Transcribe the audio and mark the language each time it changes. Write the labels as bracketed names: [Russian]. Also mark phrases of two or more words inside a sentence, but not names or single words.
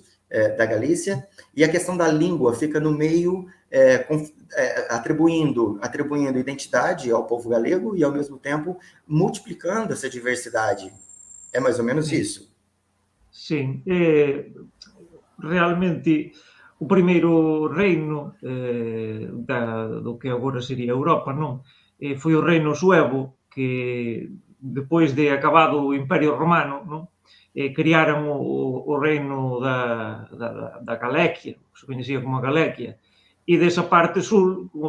[Portuguese] Da Galícia, e a questão da língua fica no meio, atribuindo identidade ao povo galego e, ao mesmo tempo, multiplicando essa diversidade. É mais ou menos isso? [Galician] Sim. Realmente, o primeiro reino do que agora sería Europa, non? Foi o reino suevo, que depois de acabado o Imperio Romano, non? Criaron o reino da Galequia, que se coñecía como a Galequia, e desa parte sul, como